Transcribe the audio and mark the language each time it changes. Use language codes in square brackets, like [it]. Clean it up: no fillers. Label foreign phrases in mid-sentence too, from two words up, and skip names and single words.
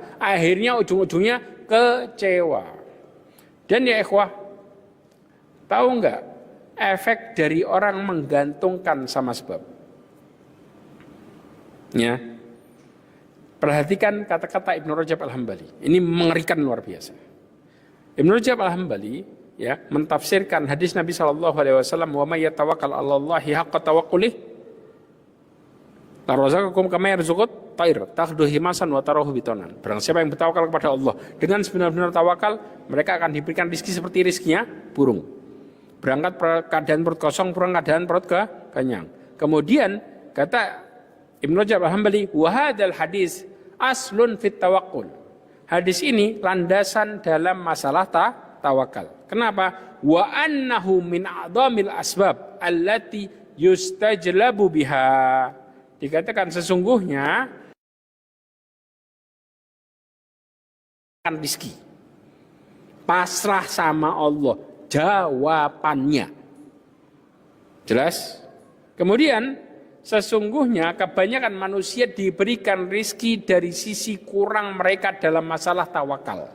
[id] Akhirnya ujung-ujungnya kecewa. Dan ya ikhwah, tahu nggak efek dari orang menggantungkan sama sebab? Ya. Perhatikan kata-kata Ibnu Rajab Al-Hambali. Ini mengerikan luar biasa. Ibnu Rajab Al-Hambali ya mentafsirkan hadis Nabi SAW, [ar] وَمَن يَتَوَكَّل عَلَى اللهِ حَقَّ تَوَكُّلِهِ لَرَزَقَكُمْ كَمَا يَرْزُقُ الطَّيْرَ تَغْدُو خِمَاصًا وَتَرُوحُ بِطَانًا. [id] Barang siapa yang bertawakal kepada Allah dengan sebenar-benar tawakal, mereka akan diberikan rezeki seperti rezekinya burung. Berangkat keadaan perut kosong, pulang keadaan perut kenyang. Kemudian kata Ibnu Rajab Al-Hambali, [ar] وَهَذَا الْحَدِيثُ أَصْلٌ فِي التَّوَكُّلِ. [id] Hadis ini landasan dalam masalah tawakal. Kenapa? [ar] وَأَنَّهُ مِنْ أَعْظَمِ الْأَسْبَابِ الَّتِي يُسْتَجْلَبُ بِهَا. [id] Dikatakan sesungguhnya kan rezeki. Pasrah sama Allah jawabannya. Jelas? Kemudian sesungguhnya kebanyakan manusia diberikan rizki dari sisi kurang mereka dalam masalah tawakal.